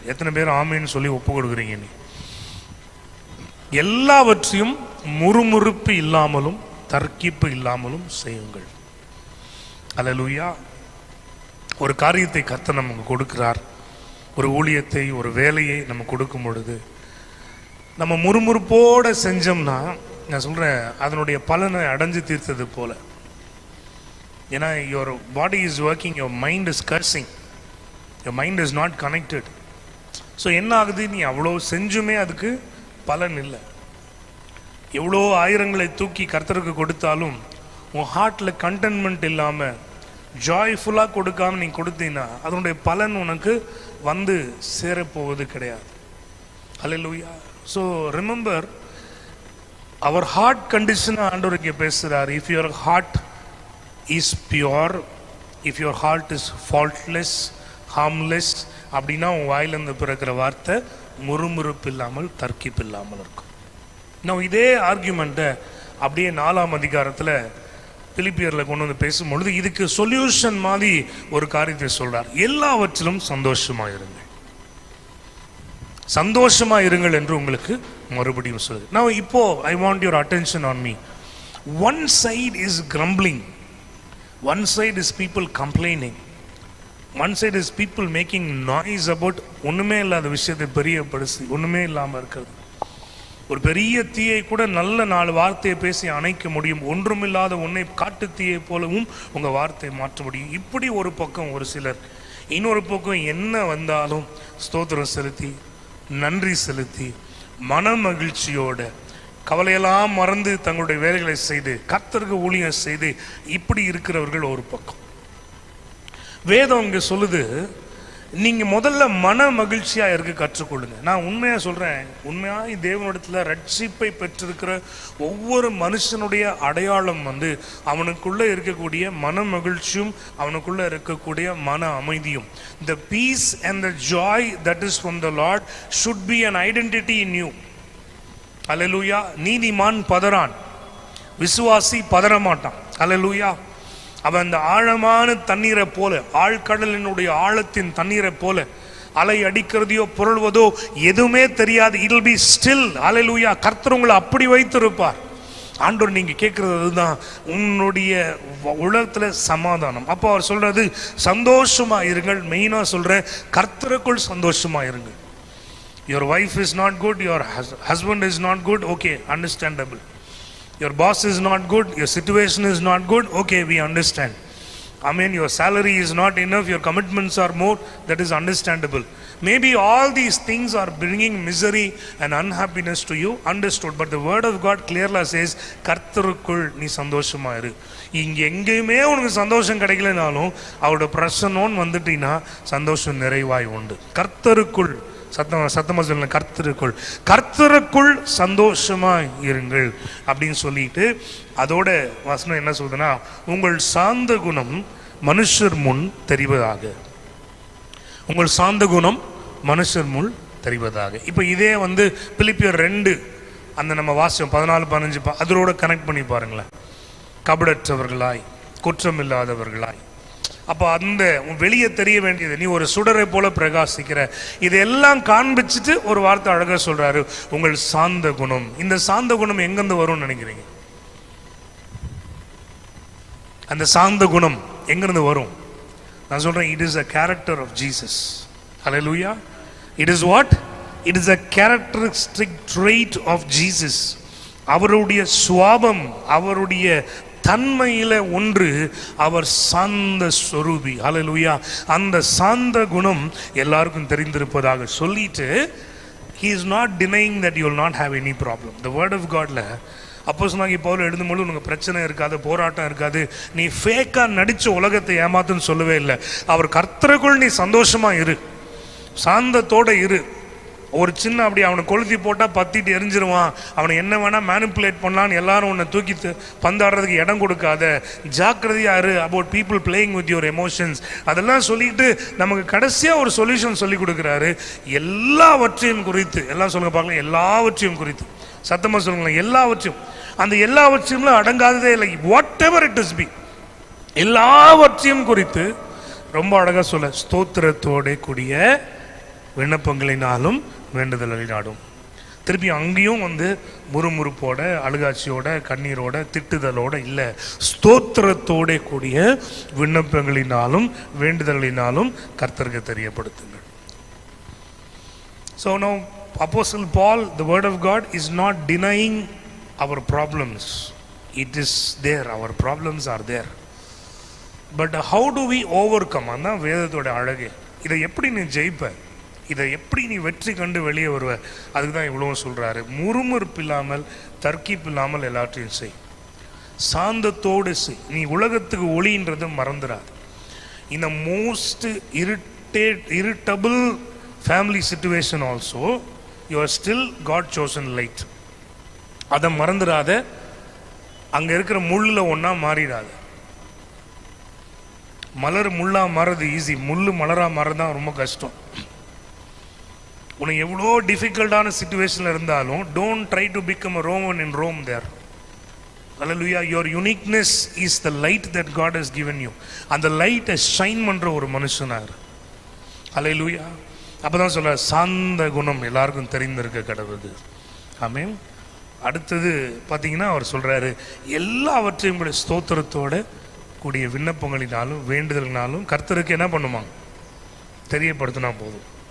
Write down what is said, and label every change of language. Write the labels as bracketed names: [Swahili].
[Tamil] எத்தனை பேர் ஆமேன்னு சொல்லி ஒப்பு கொடுக்குறீங்க? நீ எல்லாவற்றையும் முறுமுறுப்பு இல்லாமலும் தர்க்கிப்பு இல்லாமலும் செய்யுங்கள். அல்லேலூயா. ஒரு காரியத்தை கர்த்தர் நமக்கு கொடுக்கிறார், ஒரு ஊழியத்தை, ஒரு வேலையை நம்ம கொடுக்கும் பொழுது நம்ம முறுமுறுப்போடு செஞ்சோம்னா, நான் சொல்கிறேன், அதனுடைய பலனை அடைஞ்சு தீர்த்தது போல. ஏன்னா [English] your body is working, your mind is cursing, your mind is not connected. [Tamil] So என்ன ஆகுது, நீ அவ்வளோ செஞ்சுமே அதுக்கு பலன் இல்லை. எவ்வளோ ஆயிரங்களை தூக்கி கர்த்தருக்கு கொடுத்தாலும் உன் ஹார்ட்டில் கண்டென்ட்மெண்ட் இல்லாமல், ஜாய்ஃபுல்லாக கொடுக்காமல் நீ கொடுத்தீங்கன்னா அதனுடைய பலன் உனக்கு சேரப்போவது கிடையாது. அல்லேலூயா. [English] so remember, [Tamil] அவர் ஹார்ட் கண்டிஷனை ஆண்டவர் இங்கே பேசுகிறார். [English] if your heart is pure, if your heart is faultless, harmless, [Tamil] அப்படின்னா உன் வாயிலிருந்து பிறக்கிற வார்த்தை முறுமுறுப்பு இல்லாமல் தர்க்கிப்பு இல்லாமல் இருக்கும். நான் இதே ஆர்கியூமெண்ட்டை அப்படியே 4ஆம் அதிகாரத்தில் பிலிப்பியரில் கொண்டு பேசும்பொழுது இதுக்கு சொல்யூஷன் மாதிரி ஒரு காரியத்தை சொல்றார். எல்லாவற்றிலும் சந்தோஷமாக இருங்கள், சந்தோஷமாக இருங்கள் என்று உங்களுக்கு மறுபடியும் சொல்லுது. நான் இப்போ [English] I want your attention on me. One side is grumbling, one side is people complaining, one side is people making noise about [Tamil] ஒண்ணுமே இல்லாத விஷயத்தை பெரியப்படுத்தி ஒண்ணுமே இல்லாமல் இருக்கிறது. ஒரு பெரிய தீயை கூட நல்ல 4 வார்த்தையை பேசி அணைக்க முடியும். ஒன்றுமில்லாத உன்னை காட்டு தீயை போலவும் உங்க வார்த்தையை மாற்ற முடியும். இப்படி ஒரு பக்கம் ஒரு சிலர், இன்னொரு பக்கம் என்ன வந்தாலும் ஸ்தோத்திரம் செலுத்தி, நன்றி செலுத்தி, மன மகிழ்ச்சியோட, கவலையெல்லாம் மறந்து தங்களுடைய வேலைகளை செய்து கர்த்தருக்கு ஊழியம் செய்து இப்படி இருக்கிறவர்கள் ஒரு பக்கம். வேதம் இங்கே சொல்லுது, நீங்கள் முதல்ல மன மகிழ்ச்சியாக இருக்க கற்றுக்கொள்ளுங்க. நான் உண்மையாக சொல்கிறேன், உண்மையாக தேவனிடத்தில் ரட்சிப்பை பெற்றிருக்கிற ஒவ்வொரு மனுஷனுடைய அடையாளம் அவனுக்குள்ளே இருக்கக்கூடிய மன மகிழ்ச்சியும் அவனுக்குள்ளே இருக்கக்கூடிய மன அமைதியும். [English] The peace and the joy that is from the Lord should be an identity in you. [Tamil] அல்லேலூயா. நீதிமான் பதறான், விசுவாசி பதற மாட்டான். அல்லேலூயா. அவன் அந்த ஆழமான தண்ணீரை போல, ஆழ்கடலினுடைய ஆழத்தின் தண்ணீரை போல, அலை அடிக்கிறதையோ புரள்வதோ எதுவுமே தெரியாது. [English] It will be still. [Tamil] அல்லேலூயா. கர்த்தர் உங்களை அப்படி வைத்திருப்பார். ஆண்டவர் நீங்க கேட்கறது அதுதான், உன்னுடைய உலகத்துல சமாதானம். அப்போ அவர் சொல்றது சந்தோஷமா இருங்கள். மெயினா சொல்ற, கர்த்தருக்குள் சந்தோஷமா இருங்கள். [English] Your wife is not good, your husband is not good, okay, understandable. Your boss is not good, your situation is not good, okay, we understand. I mean, your salary is not enough, your commitments are more, that is understandable. Maybe all these things are bringing misery and unhappiness to you, understood. But the word of God clearly says, [Tamil] கர்த்தருக்குள் நீ சந்தோஷமா இரு. இங்க எங்கேயுமே உனக்கு சந்தோஷம் கிடைக்கலனாலும் அவரோட பிரசன்னோன்னு வந்துட்டீங்கன்னா சந்தோஷம் நிறைவாய் உண்டு. கர்த்தருக்குள் சத்தமா சொல்லுங்க, கர்த்தருக்குள் சந்தோஷமா இருங்கள் அப்படின்னு சொல்லிட்டு அதோட வசனம் என்ன சொல்றதுன்னா, உங்கள் சாந்த குணம் மனுஷர் முன் தெரிவதாக. உங்கள் சாந்த குணம் மனுஷர் முன் தெரிவதாக. இப்போ இதே பிலிப்பியர் 2 அந்த நம்ம வாசியம் 14-15 அதோட கனெக்ட் பண்ணி பாருங்களேன். கபடற்றவர்களாய் குற்றமில்லாதவர்களாய். அப்போ அந்த வெளியே தெரிய வேண்டியது, நீ ஒரு சுடரை போல பிரகாசிக்கிற, இதெல்லாம் காண்பிச்சுட்டு ஒரு வார்த்தை அழகா சொல்றாரு, உங்கள் சாந்த குணம். இந்த சாந்த குணம் எங்கிருந்து வரும்னு நினைக்கிறீங்க? அந்த சாந்த குணம் எங்கிருந்து வரும்? நான் சொல்றேன், [English] it is a character of Jesus. Hallelujah. It is what? It is a characteristic trait of Jesus. [Tamil] அவருடைய சுவாபம், அவருடைய தன்மையில ஒன்று, அவர் சாந்த ஸ்வரூபி. ஹல்லேலூயா. அந்த சாந்த குணம் எல்லாருக்கும் தெரிந்திருப்பதாக சொல்லிட்டு, [English] he is not denying that you will not have any problem. The word of God [Tamil] ல அப்போஸ்தலனாகிய பவுல் எழுதும்போது உனக்கு பிரச்சனை இருக்காது, போராட்டம் இருக்காது, நீ ஃபேக்கா நடிச்ச உலகத்தை ஏமாத்துன்னு சொல்லவே இல்லை. அவர் கர்த்தருக்குள் நீ சந்தோஷமா இரு, சாந்தத்தோட இரு. ஒரு சின்ன அப்படி அவனை கொளுத்தி போட்டால் பத்திட்டு எரிஞ்சிருவான், அவனை என்ன வேணால் மேனிப்புலேட் பண்ணலான்னு எல்லாரும் உன்னை தூக்கி பந்தாடுறதுக்கு இடம் கொடுக்காத, ஜாக்கிரதையாக இரு [English] About people playing with your emotions. [Tamil] அதெல்லாம் சொல்லிட்டு நமக்கு கடைசியாக ஒரு சொல்யூஷன் சொல்லி கொடுக்குறாரு. எல்லாவற்றையும் குறித்து, எல்லாம் சொல்லுங்க பார்க்கலாம், எல்லாவற்றையும் குறித்து சத்தமாக சொல்லுங்களேன், எல்லாவற்றையும். அந்த எல்லாவற்றையும் அடங்காததே இல்லை. [English] whatever it is be, [Tamil] எல்லாவற்றையும் குறித்து ரொம்ப அழகாக சொல்ல, ஸ்தோத்திரத்தோட கூடிய விண்ணப்பங்களினாலும் வேண்டுதலினாலும். திருப்பி அங்கேயும் முறுமுறுப்போட, அழுகாட்சியோட, கண்ணீரோட, திட்டுதலோட இல்லை, ஸ்தோத்திரத்தோட கூடிய விண்ணப்பங்களினாலும் வேண்டுதலினாலும் கர்த்தருக்கு தெரியப்படுத்துங்கள். [English] So now Apostle Paul, the word of God is not denying our problems. It is there, our problems are there. But how do we overcome? [Tamil] அதான் வேதத்தோட அழகு. இதை எப்படி நீ ஜெயிப்ப, இதை எப்படி நீ வெற்றி கண்டு வெளியே வருவ, அதுக்கு தான் இவ்வளவு சொல்றாரு. முறுமுறுப்பு இல்லாமல், தர்க்கிப்பு இல்லாமல் எல்லாத்தையும் செய், சாந்தத்தோடு செய். நீ உலகத்துக்கு ஒளின்றது மறந்துடாது. [English] இந்த most irritable family situation also, you are still God chosen light. [Tamil] அதை மறந்துடாத. அங்க இருக்கிற முள்ளுல ஒன்னா மாறிடாது. மலர் முள்ளா மாறது ஈஸி, முள்ளு மலரா மாறதான் ரொம்ப கஷ்டம். உனக்கு எவ்வளோ டிஃபிகல்ட்டான சிச்சுவேஷன்ல இருந்தாலும் [English] Don't try to become a Roman in Rome there. Hallelujah. Your uniqueness is the light that God has given you. [Tamil] அந்த லைட்டை ஷைன் பண்ற ஒரு மனுஷனார். Hallelujah. அப்பதான் சொல்ல, சாந்த குணம் எல்லாருக்கும் தெரிந்திருக்க கடவுது. ஆமென். அடுத்தது பார்த்தீங்கன்னா அவர் சொல்றாரு, எல்லாவற்றையும் கூட ஸ்தோத்திரத்தோட கூடிய விண்ணப்பங்களினாலும் வேண்டுதலினாலும் கர்த்தருக்கு என்ன பண்ணுமா, தெரியப்படுத்தினா போதும்.